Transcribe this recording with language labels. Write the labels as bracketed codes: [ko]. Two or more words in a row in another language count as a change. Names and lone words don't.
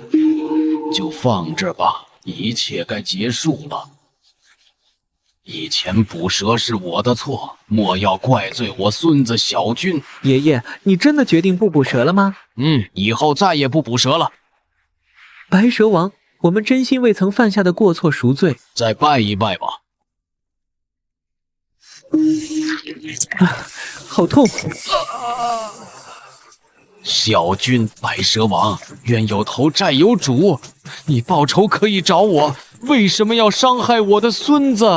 [zh] 就放着吧，一切該結束了。以前捕蛇是我的錯，莫要怪罪我孫子小軍。爺爺，你真的決定不捕蛇了嗎？以後再也不捕蛇了。白蛇王，我們真心為曾犯下的過錯贖罪。再拜一拜吧。好痛！小軍，白蛇王，冤有頭債有主，你報仇可以找我，為什麼要傷害我的孫子？